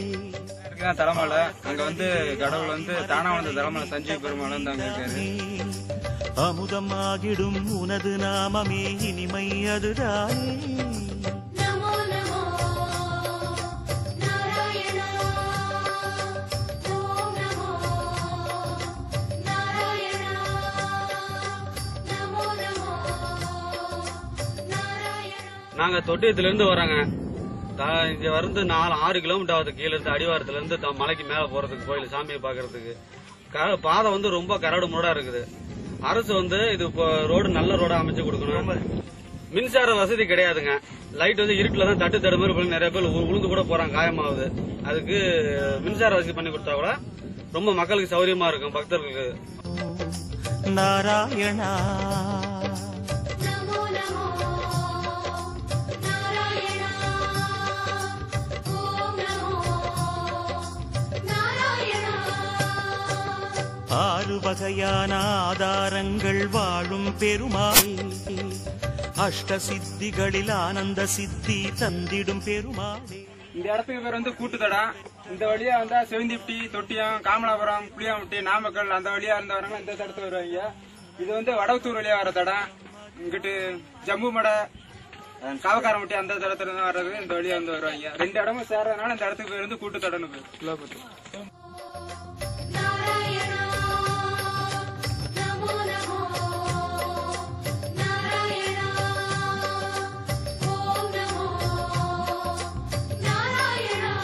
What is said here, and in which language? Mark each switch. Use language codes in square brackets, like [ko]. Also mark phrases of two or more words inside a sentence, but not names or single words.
[ta] தலைமலை அங்க கடவுள் தானா வந்த தலைமலை சஞ்சீவ பெருமாள் அங்க இருக்காரு. அமுதம் ஆகிடும் உனது நாமமே இனிமை அதுதானே. [sa] नमो नमो नारायण। ओम नमो नारायण। नमो नमो नारायण। [ta] நாங்க தொட்டியத்துல இருந்து வரோங்க. இங்க 6 கிலோமீட்டர் ஆகுது கீழ இருந்து அடிவாரத்துல இருந்து மலைக்கு மேல போறதுக்கு கோயில் சாமியை பாக்குறதுக்கு. பாதை ரொம்ப கரடு முரடா இருக்குது. அரசு இது ரோடு நல்ல ரோடா அமைச்சு கொடுக்கணும். மின்சார வசதி கிடையாதுங்க. லைட் இருட்டுல தான் தட்டு தடு மாதிரி நிறைய பேர் உளுந்து கூட போறாங்க, காயமாகுது. அதுக்கு மின்சார வசதி பண்ணி கொடுத்தா கூட ரொம்ப மக்களுக்கு சௌரியமா இருக்கும் பக்தர்களுக்கு. நாராயணா [sa] नमो नमो नारायण। ओम नमो नारायण। [ta] ஆறு வகையான ஆதாரங்கள் வாழும் பெருமாளே, அஷ்ட சித்திகளில் ஆனந்த சித்தி தந்திடும் பெருமாளே. இந்த இடத்துக்கு பேர் கூட்டுத்தடா. இந்த வழியா வந்தா செவந்திப்டி, தொட்டியம், காமலாபுரம், புளியாம்பட்டி, நாமக்கல் அந்த வழியா இருந்தவங்க இந்த தடத்து வருவாங்க. இது வடவத்தூர் வழியா வர தடம். இங்கிட்டு ஜம்பு மடை, காவக்காரம்பட்டி அந்த தடத்துல இருந்து வர்றது இந்த வழியா வருவாங்க. 2 இடமும் சேர்றதுனால இந்த இடத்துக்கு பேர் கூட்டுத்தடன்னு பேர். [sa] नारायण। नमो नमो नारायण। ओम नमो नारायण।